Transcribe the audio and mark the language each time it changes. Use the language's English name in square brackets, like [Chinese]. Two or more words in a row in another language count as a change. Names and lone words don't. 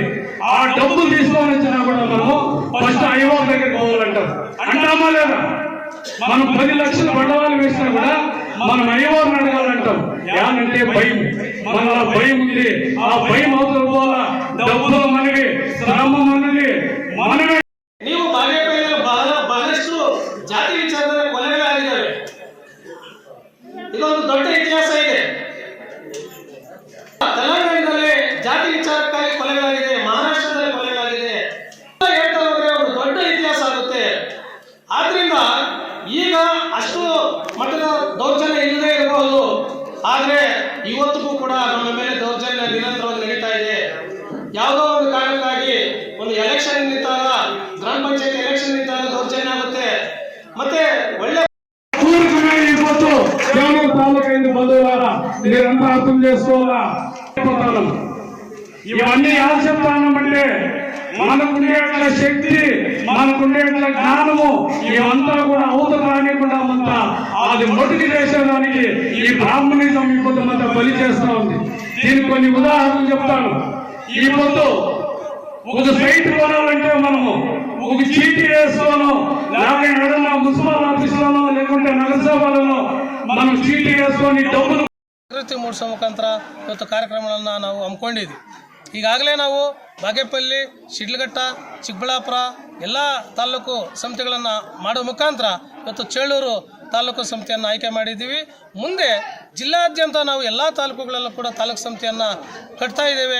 [Telugu] ఆ డబ్బులు తీసుకొని వచ్చినా కూడా మనము ఫస్ట్ అయ్యవారి దగ్గర పోవాలంటాం. అంటామా లేదా? మనం 10 లక్షలు బండవాళ్ళు వేసినా కూడా మనం అయ్యవారిని అడగాలంటాం. ఏమంటే భయం, మన భయం ఉంది. ఆ భయం అవసరం పోవాలా. డబ్బులు మనవి, శ్రమ మనది, మనమే. [Kannada] ನೀವು ಬಾಗೇಪಲ್ಲಿಯಲ್ಲಿ ಬಹಳಷ್ಟು ಜಾತಿ ವಿಚಾರದಲ್ಲಿ ಕೊಲೆಗಳಾಗಿದ್ದಾವೆ. ಇದೊಂದು ದೊಡ್ಡ ಇತಿಹಾಸ ಇದೆ. ತೆಲಂಗಾಣದಲ್ಲಿ ಜಾತಿ ವಿಚಾರಕ್ಕಾಗಿ ಕೊಲೆಗಳಾಗಿದೆ, ಮಹಾರಾಷ್ಟ್ರದಲ್ಲಿ ಕೊಲೆಗಳಾಗಿದೆ. ಹೇಳ್ತಾ ಹೋದ್ರೆ ಒಂದು ದೊಡ್ಡ ಇತಿಹಾಸ ಆಗುತ್ತೆ. ಆದ್ರಿಂದ ಈಗ ಅಷ್ಟು ಮಟ್ಟದ ದೌರ್ಜನ್ಯ ಇಲ್ಲದೆ ಇರಬಹುದು, ಆದ್ರೆ ಇವತ್ತಿಗೂ ಕೂಡ ನಮ್ಮ ಮೇಲೆ ದೌರ್ಜನ್ಯ ನಿರಂತರವಾಗಿ ನಡೀತಾ ಇದೆ. ಯಾವುದೋ ಒಂದು ಕಾರಣಕ್ಕಾಗಿ ಒಂದು ಎಲೆಕ್ಷನ್ ನಿಂತಾಗ, ಗ್ರಾಮ ಪಂಚಾಯತ್ ಎಲೆಕ್ಷನ್ ನಿಂತಾಗ ದೌರ್ಜನ್ಯ ಆಗುತ್ತೆ. ಮತ್ತೆ ಒಳ್ಳೆ ಇವತ್ತು ದೇವನೂರು ತಾಲೂಕಿಂದ [Telugu] బంధువులారా మీరంతా అర్థం చేసుకోవాలా. ఇవన్నీ ఎలా చెప్తానంటే మనకుండే శక్తి, మనకుండే జ్ఞానము ఇవంతా కూడా అవతల రానికుండా అంతా అది మొదటి చేసేదానికి ఈ బ్రాహ్మణిజం ఇప్పుడు అంతా బలి చేస్తా ఉంది. దీనికి కొన్ని ఉదాహరణలు చెప్తాను. ఈ పొద్దు ఒక సైట్ కొనాలంటే మనము ఒక చీటీ వేసుకోను, లేకపోతే ఏదైనా మున్సిపల్ ఆఫీసులోనో లేకుంటే నగరసభలోనో మనం చీటీ వేసుకొని డబ్బులు [Kannada] ಜಾಗೃತಿ ಮೂಡಿಸೋ ಮುಖಾಂತರ ಇವತ್ತು ಕಾರ್ಯಕ್ರಮಗಳನ್ನು ನಾವು ಹಮ್ಮಿಕೊಂಡಿದ್ವಿ. ಈಗಾಗಲೇ ನಾವು ಬಾಗೇಪಲ್ಲಿ, ಶಿಡ್ಲಘಟ್ಟ, ಚಿಕ್ಕಬಳ್ಳಾಪುರ ಎಲ್ಲ ತಾಲೂಕು ಸಮಿತಿಗಳನ್ನು ಮಾಡುವ ಮುಖಾಂತರ ಇವತ್ತು ಚೇಳೂರು ತಾಲೂಕು ಸಮಿತಿಯನ್ನು ಆಯ್ಕೆ ಮಾಡಿದ್ದೀವಿ. ಮುಂದೆ ಜಿಲ್ಲಾದ್ಯಂತ ನಾವು ಎಲ್ಲ ತಾಲೂಕುಗಳಲ್ಲೂ ಕೂಡ ತಾಲೂಕು ಸಮಿತಿಯನ್ನು ಕಟ್ತಾ ಇದ್ದೇವೆ.